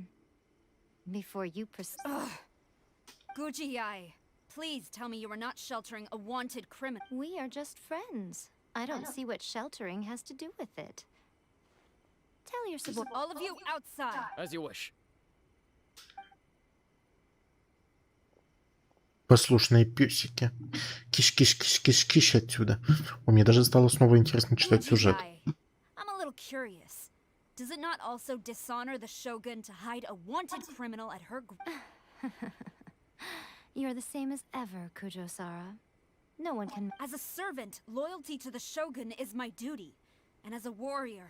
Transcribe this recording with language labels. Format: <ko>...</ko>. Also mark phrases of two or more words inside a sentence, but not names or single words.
<en>Before you Ugh. Guji-ai, please tell me you are not sheltering a wanted criminal. We are just friends. I don't see what sheltering has to do with it. Tell your subordinate. All of you outside. As you wish.</en> <ru>Послушные песики. Киш-киш-киш-киш-киш отсюда. Мне даже стало снова интересно читать сюжет.</ru> <en>Guji-ai, I'm a little curious. Does it not also dishonor the Shogun to hide a wanted criminal at her... You're the same as ever, Kujo-Sara. No one can... As a servant, loyalty to the Shogun is my duty. And as a warrior...</en>